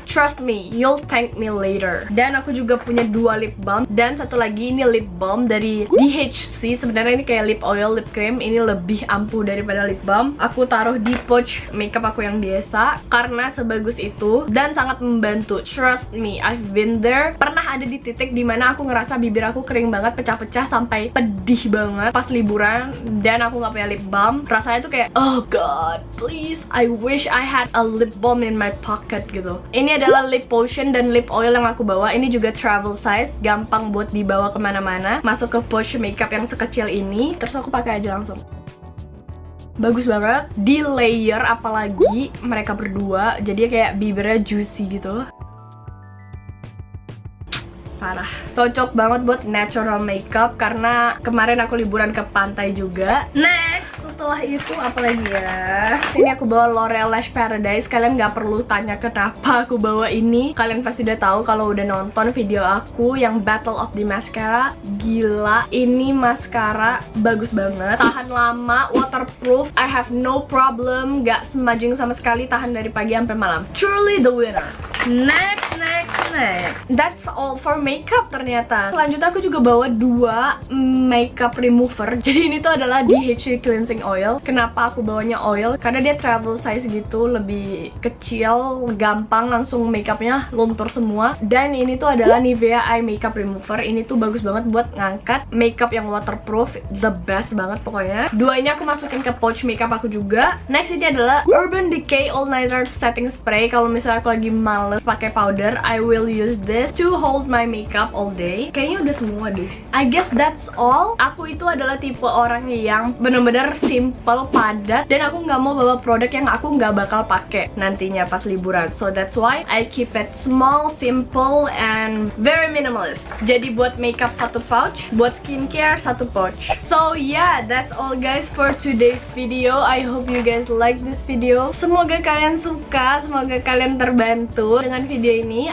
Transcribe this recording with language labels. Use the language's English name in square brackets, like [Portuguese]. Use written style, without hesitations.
[English] Trust me, you'll thank me later. [Indonesian] Dan aku juga punya dua lip balm. Dan satu lagi ini lip balm dari DHC. Sebenarnya ini kayak lip oil, lip cream. Ini lebih ampuh daripada lip balm. Aku taruh di pouch makeup aku yang biasa karena sebagus itu dan sangat membantu. [English] Trust me, I've been there. [Indonesian] Pernah ada di titik dimana aku ngerasa bibir aku kering banget, pecah-pecah sampai pedih banget pas liburan, dan aku nggak punya lip balm. Rasanya tuh kayak, [English] oh god, please, I wish I had a lip balm in my pocket [Indonesian] gitu. Ini adalah lip potion dan lip oil yang aku bawa. Ini juga travel size, gampang buat dibawa kemana-mana. Masuk ke pouch makeup yang sekecil ini, terus aku pakai aja langsung. Bagus banget, di layer apalagi mereka berdua, jadi kayak bibirnya juicy gitu. Parah. Cocok banget buat natural makeup karena kemarin aku liburan ke pantai juga. Next, setelah itu apa lagi ya? Ini aku bawa L'OREAL Lash Paradise. Kalian nggak perlu tanya kenapa aku bawa ini. Kalian pasti udah tahu kalau udah nonton video aku yang Battle of the Mascara. Gila, ini mascara bagus banget. Tahan lama, waterproof. [English] I have no problem, [Indonesian] nggak smudging sama sekali. Tahan dari pagi sampai malam. [English] Truly the winner. Next. That's all for makeup [Indonesian] ternyata. Selanjutnya aku juga bawa dua makeup remover. Jadi ini tuh adalah DHC cleansing oil. Kenapa aku bawanya oil? Karena dia travel size gitu, lebih kecil, gampang langsung makeupnya luntur semua. Dan ini tuh adalah NIVEA eye makeup remover. Ini tuh bagus banget buat ngangkat makeup yang waterproof, the best banget pokoknya. Dua ini aku masukin ke pouch makeup aku juga. Next ini adalah Urban Decay All Nighter Setting Spray. Kalau misalnya aku lagi males pakai powder, [English] I will use this to hold my makeup all day. [Indonesian] Kayaknya udah semua deh. [English] I guess that's all. [Indonesian] Aku itu adalah tipe orang yang bener-bener simple, padat, dan aku nggak mau bawa produk yang aku nggak bakal pakai nantinya pas liburan. [English] So that's why I keep it small, simple, and very minimalist. [Indonesian] Jadi buat makeup satu pouch, buat skincare satu pouch. [English] So yeah, that's all guys for today's video. I hope you guys like this video. [Indonesian] Semoga kalian suka, semoga kalian terbantu dengan video ini.